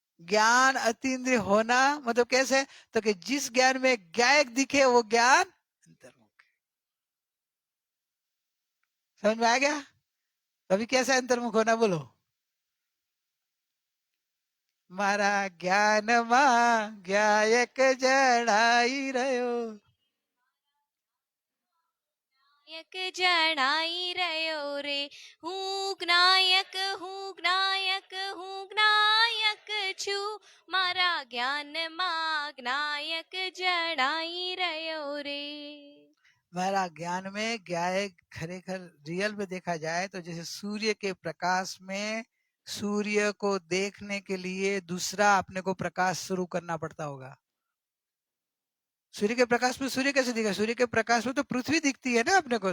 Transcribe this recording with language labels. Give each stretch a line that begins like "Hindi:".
Hindi: ज्ञान अतीन्द्रिय होना मतलब कैसे? तो कि जिस ज्ञान में ज्ञायक दिखे वो ज्ञान अंतर्मुख है। समझ में आ गया? तभी कैसे अंतर्मुख होना बोलो?
Gujarati: मारा ज्ञान માં જ્ઞાયક જણાઈ રહ્યો। નાયક જણાઈ રહ્યો રે, હું જ્ઞાયક, હું જ્ઞાયક, હું જ્ઞાયક છું, મારા જ્ઞાનમાં જ્ઞાયક જણાઈ રહ્યો રે।
Hindi: मेरा ज्ञान में ज्ञायक खरेखर रियल में देखा जाए तो जैसे सूर्य के प्रकाश में सूर्य को देखने के लिए दूसरा अपने को प्रकाश शुरू करना पड़ता होगा। सूर्य के प्रकाश में सूर्य कैसे दिखा? सूर्य के प्रकाश में तो पृथ्वी दिखती है ना अपने को।